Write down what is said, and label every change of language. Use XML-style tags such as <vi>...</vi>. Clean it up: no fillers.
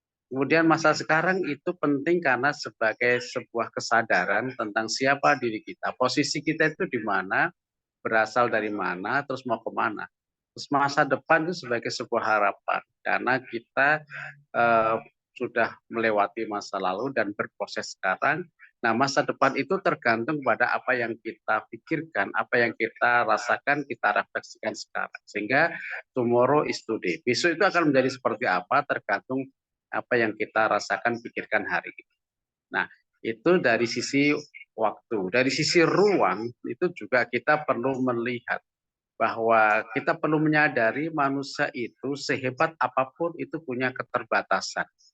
<id>Kemudian masa sekarang itu penting karena sebagai sebuah kesadaran tentang siapa diri kita, posisi kita itu di mana, berasal dari mana, terus mau kemana. Terus masa depan itu sebagai sebuah harapan, karena kita sudah melewati masa lalu dan berproses sekarang. Nah, masa depan itu tergantung pada apa yang kita pikirkan, apa yang kita rasakan, kita refleksikan sekarang. Sehingga</id> <en>tomorrow is today.</en> <id>Besok itu akan menjadi seperti apa, tergantung apa yang kita rasakan, pikirkan hari ini. Nah, itu dari sisi waktu. Dari sisi ruang, itu juga kita perlu melihat bahwa kita perlu menyadari manusia itu sehebat apapun itu punya keterbatasan.</id>